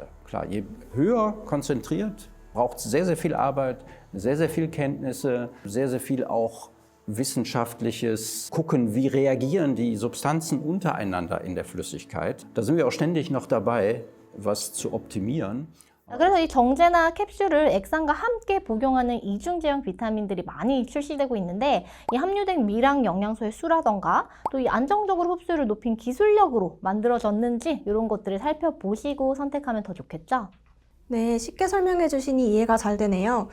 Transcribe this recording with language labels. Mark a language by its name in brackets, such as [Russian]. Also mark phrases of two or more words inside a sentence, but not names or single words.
[German] Klar, je höher konzentriert, braucht es sehr viel Arbeit, sehr viel Kenntnisse, sehr viel auch wissenschaftliches Gucken, wie reagieren die Substanzen untereinander in der Flüssigkeit. Da sind wir auch ständig noch dabei, was zu optimieren. [Korean] 그래서 이 정제나 캡슐을 액상과 함께 복용하는 이중제형 비타민들이 많이 출시되고 있는데 이 함유된 미량 영양소의 수라던가 또 이 안정적으로 흡수를 높인 기술력으로 만들어졌는지 이런 것들을 살펴보시고 선택하면 더 좋겠죠? 네, 쉽게 설명해 주시니 이해가 잘 되네요.